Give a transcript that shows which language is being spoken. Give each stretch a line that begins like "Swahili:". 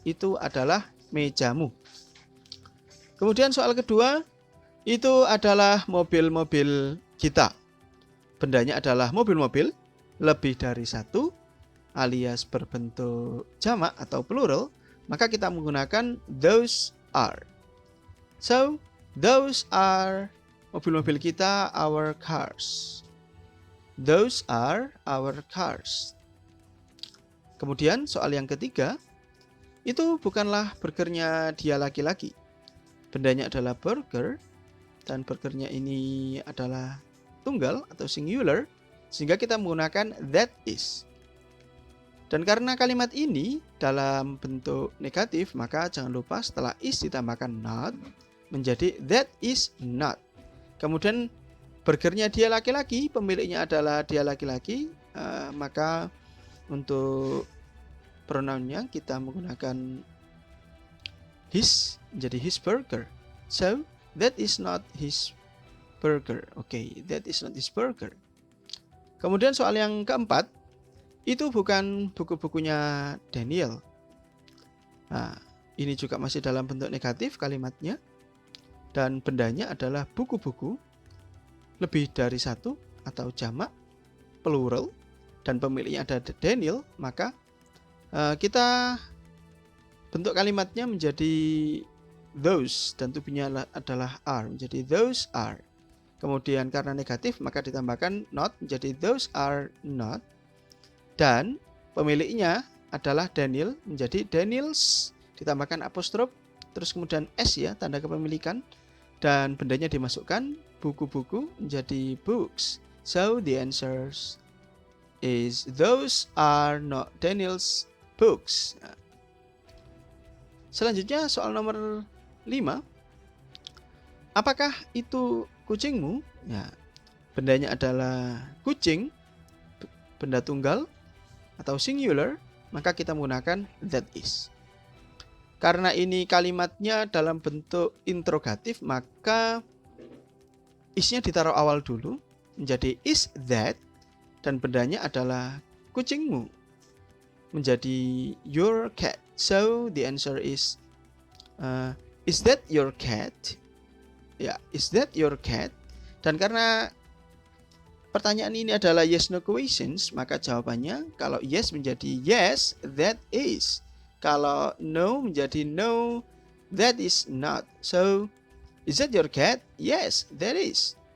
Indonesian: Itu adalah mejamu. Kemudian soal kedua, itu adalah mobil-mobil kita. Bendanya adalah mobil-mobil, lebih dari satu, alias berbentuk jamak atau plural, maka kita menggunakan
English: those are. So, those are
Indonesian: mobil-mobil kita,
English: our cars. Those are our cars.
Indonesian: Kemudian soal yang ketiga, itu bukanlah burgernya dia laki-laki. Bendanya adalah burger, dan burgernya ini adalah tunggal atau singular, sehingga kita menggunakan
English: that is.
Indonesian: Dan karena kalimat ini dalam bentuk negatif, maka jangan lupa setelah is ditambahkan not, menjadi
English: that is not.
Indonesian: Kemudian burgernya dia laki-laki, pemiliknya adalah dia laki-laki, maka untuk pronounnya kita menggunakan his, menjadi
English: his burger. So, that is not his burger. Oke, that is not his burger.
Indonesian: Kemudian soal yang keempat, itu bukan buku-bukunya Daniel. Nah, ini juga masih dalam bentuk negatif kalimatnya. Dan bendanya adalah buku-buku, lebih dari satu atau jamak, plural, dan pemiliknya ada Daniel, maka kita bentuk kalimatnya menjadi those, dan to-be-nya adalah are, menjadi
English: those are.
Indonesian: Kemudian karena negatif, maka ditambahkan not, menjadi
English: those are not.
Indonesian: Dan pemiliknya adalah Daniel, menjadi Daniels, ditambahkan apostrof, terus kemudian s ya, tanda kepemilikan. Dan bendanya dimasukkan, buku-buku, menjadi books.
English: So the answer is those are not Daniel's books.
Indonesian: Selanjutnya soal nomor 5. Apakah itu kucingmu? Ya, bendanya adalah kucing, benda tunggal atau singular, maka kita menggunakan
English: that is.
Indonesian: Karena ini kalimatnya dalam bentuk interrogatif, maka isnya ditaruh awal dulu, menjadi
English: is that,
Indonesian: dan bendanya adalah kucingmu, menjadi
English: your cat. So the answer is that your cat? Ya, is that your cat?
Indonesian: Dan karena pertanyaan ini adalah yes no questions, maka jawabannya kalau yes menjadi
English: yes, that is.
Indonesian: Kalau no menjadi
English: no, that is not. So, is that your cat? Yes, that is.